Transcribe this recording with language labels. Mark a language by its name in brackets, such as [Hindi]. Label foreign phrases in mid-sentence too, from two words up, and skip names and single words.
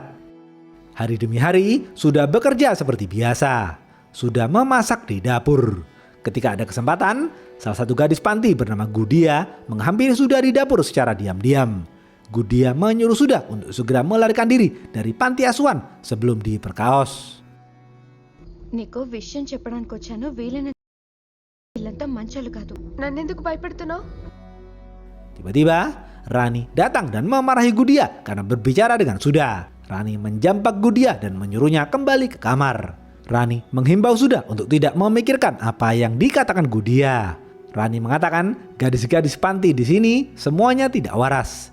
[Indonesian] Hari demi hari, Suda bekerja seperti biasa. Sudah memasak di dapur. Ketika ada kesempatan, salah satu gadis panti bernama Gudia menghampiri Suda di dapur secara diam-diam. Gudia menyuruh Suda untuk segera melarikan diri dari panti asuhan sebelum diperkaos. [Telugu] నీకు విషయం చెప్పడానికి వచ్చాను వీలైన వీళ్ళంతా మంచోళ్ళు కాదు నన్నెందుకు భయపెడుతున్నావు [Indonesian] Tiba-tiba Rani datang dan memarahi Gudia karena berbicara dengan Suda. Rani menjampak Gudia dan menyuruhnya kembali ke kamar. Rani menghimbau Suda untuk tidak memikirkan apa yang dikatakan Gudia. Rani mengatakan gadis-gadis panti di sini semuanya tidak waras.